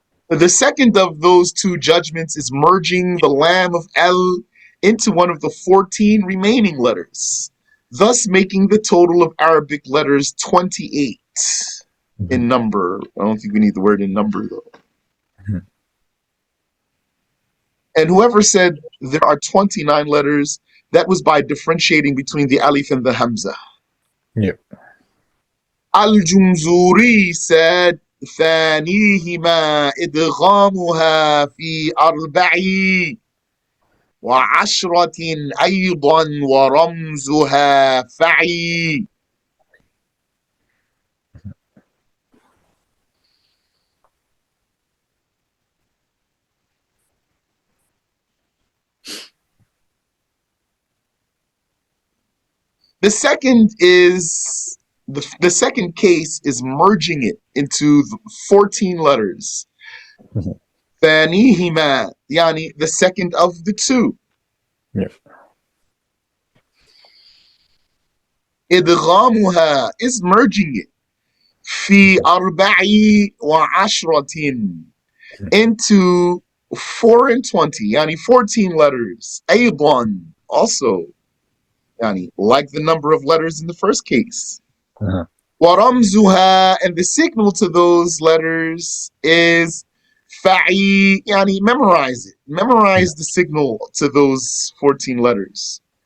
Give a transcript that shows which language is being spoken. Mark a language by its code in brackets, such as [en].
[en] The second of those two judgments is merging the Lam of El into one of the 14 remaining letters, thus making the total of Arabic letters 28 Mhm. in number. I don't think we need the word in number though. Mhm. And whoever said there are 29 letters, that was by differentiating between the alif and the hamza. Yeah. Al-Jumzuriyyah said [ar] ثانيهما إدغامها في أربع وعشرة أيضا ورمزها فعي. [en] The second is the second case is merging it into 14 letters. Mhm. [ar] ثانيهما يعني [en] the second of the two. Yeah. إدغامها is merging it. [ar] في أربع وعشرة [en] into 4 and 20 يعني 14 letters. أيضا also يعني like the number of letters in the first case. Uh-huh. وَرَمْزُهَا and the signal to those letters is fa'i يعني memorize it. Yeah. Memorize the signal to those 14 letters.